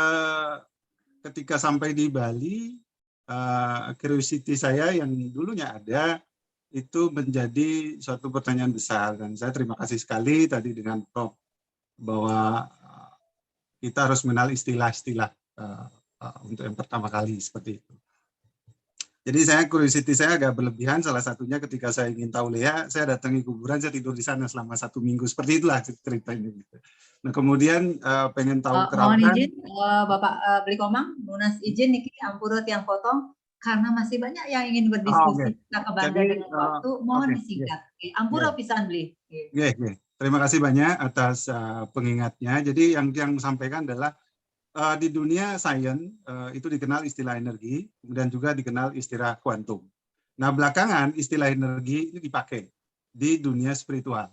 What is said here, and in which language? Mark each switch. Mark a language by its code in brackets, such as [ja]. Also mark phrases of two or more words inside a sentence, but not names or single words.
[id] ketika sampai di Bali, curiosity saya yang dulunya ada itu menjadi suatu pertanyaan besar, dan saya terima kasih sekali tadi dengan Prof bahwa kita harus mengenal istilah-istilah untuk yang pertama kali seperti itu. Jadi curiosity saya agak berlebihan, salah satunya ketika saya ingin tahu Lea, saya datangi kuburan, saya tidur di sana selama 1 minggu, seperti itulah ceritanya. Nah kemudian pengen tahu mohon izin Bapak Beli Komang, Munas izin [ban] niki ampura tiang [id] potong, karena masih banyak yang ingin berdiskusi, kita kebangga dengan waktu, mohon disingkat. [ban] Ampura pisan Beli. [id] Terima kasih banyak atas pengingatnya. Jadi yang sampaikan adalah di dunia sains itu dikenal istilah energi, kemudian juga dikenal istilah kuantum. Nah belakangan istilah energi ini dipakai di dunia spiritual.